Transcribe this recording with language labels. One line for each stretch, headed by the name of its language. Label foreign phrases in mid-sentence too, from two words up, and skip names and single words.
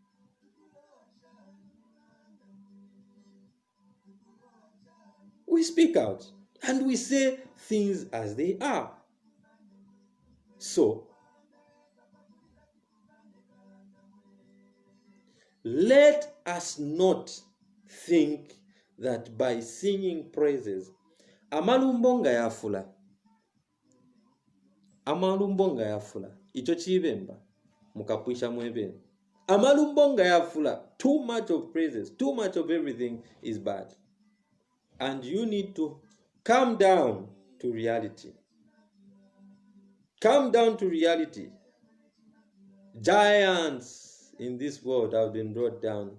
English: We speak out and we say things as they are. So let us not think that by singing praises,
Bemba: amalumbonga yafula, icho chibemba, mukapwisha mwebeni. Amalumbonga yafula,
English: too much of praises, too much of everything is bad. And you need to come down to reality. Come down to reality. Giants in this world have been brought down.